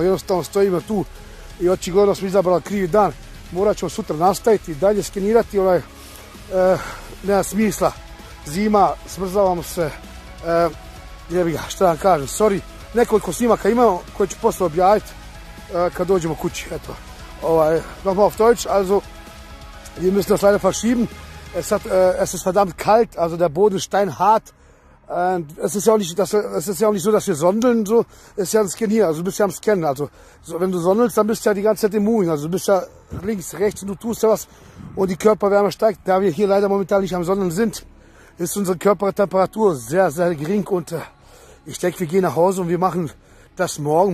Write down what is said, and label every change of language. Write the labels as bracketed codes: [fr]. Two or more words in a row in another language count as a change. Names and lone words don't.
[hr] jednostavno stojimo tu i očigledno smo izabrali krivi dan, morat ćemo sutra nastaviti, dalje skenirati, nema smisla, zima, smrzavamo se, jebi ga, šta vam kažem, sorry, nekoliko snimaka imamo koje ću posle objaviti kad dođemo kući, eto, [de] nochmal auf Deutsch, also, wir müssen das leider verschieben, es ist verdammt kalt, also der Boden steinhart, es ist ja auch nicht so, dass wir sondeln, so, es ist ja ein Scan hier, also du bist ja am Scannen, also, so, wenn du sondelst, dann bist du ja die ganze Zeit im Moving, also du bist ja links, rechts und du tust ja was und die Körperwärme steigt, da wir hier leider momentan nicht am Sondeln sind, ist unsere Körpertemperatur sehr, sehr gering und ich denke, wir gehen nach Hause und wir machen das morgen.